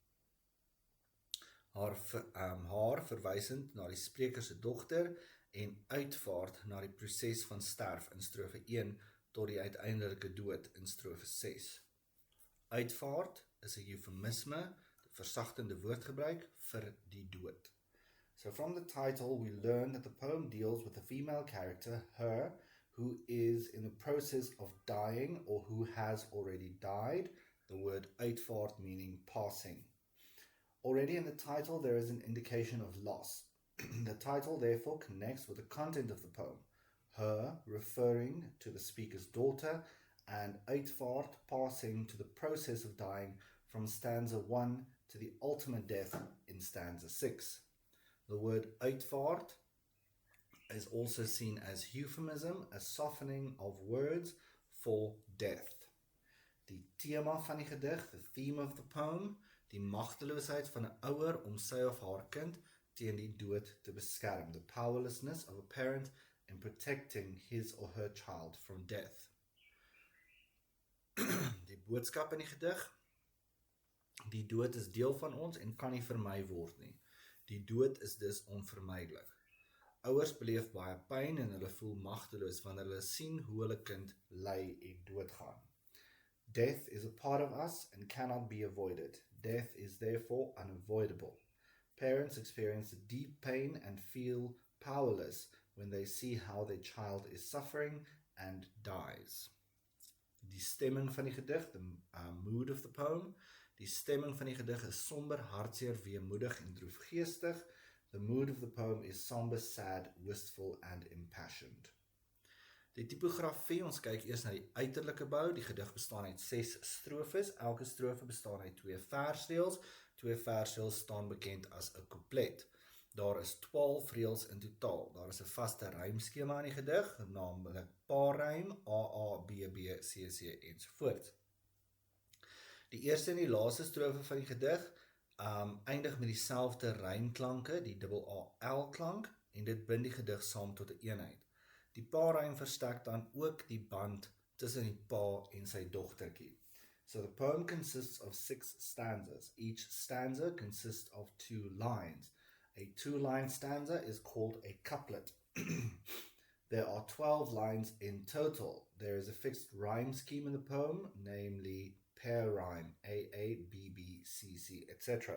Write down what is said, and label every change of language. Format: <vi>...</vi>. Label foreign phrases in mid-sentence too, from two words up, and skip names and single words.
<af>Haar verwysend na die spreker se dogter en uitvaart na die proses van sterf in strofe 1 tot die uiteindelike dood in strofe 6. Uitvaart is 'n eufemisme, versagtende woordgebruik vir die dood.</af> <en>So from the title we learn that the poem deals with a female character, her, who is in the process of dying or who has already died, the word uitvaart meaning passing. Already in the title there is an indication of loss. The title therefore connects with the content of the poem, her referring to the speaker's daughter and uitvaart passing to the process of dying from stanza 1 to the ultimate death in stanza 6. The word uitvaart is also seen as euphemism, a softening of words for death.</en> <af>Die tema van die gedig,</af> <en>the theme of the poem,</en> <af>die magteloosheid van 'n ouer om sy of haar kind teen die dood te beskerm,</af> <en>the powerlessness of a parent in protecting his or her child from death.</en> <af>Die boodskap in die gedig, die dood is deel van ons en kan nie vermy word nie. Die dood is dus onvermydelik. Ouers beleef baie pyn en hulle voel magteloos wanneer hulle sien hoe hulle kind ly en doodgaan.</af> <en>Death is a part of us and cannot be avoided. Death is therefore unavoidable. Parents experience deep pain and feel powerless when they see how their child is suffering and dies.</en> <af>Die stemming van die gedig,</af> <en>the mood of the poem,</en> <af>die stemming van die gedig is somber, hartseer, weemoedig en droefgeestig.</af> <en>The mood of the poem is somber, sad, wistful and impassioned.</en> <af>Die typografie, ons kyk eers na die uiterlike bou. Die gedig bestaan uit 6 strofes. Elke strofe bestaan uit 2 versreëls. 2 versreëls staan bekend as 'n couplet. Daar is 12 reëls in totaal. Daar is 'n vaste rymskema in die gedig, naamlik paarrym, AA, BB, CC ensovoorts. Die eerste en die laaste strofe van die gedig eindig met dieselfde rymklanke, die AAL klank, en dit bind die gedig saam tot 'n eenheid. Die paarrym versterk dan ook die band tussen die pa en sy dogtertjie.</af> <en>So the poem consists of 6 stanzas. Each stanza consists of 2 lines. A 2-line stanza is called a couplet. There are 12 lines in total. There is a fixed rhyme scheme in the poem, namely pair rhyme, AA, BB, CC, etc.</en>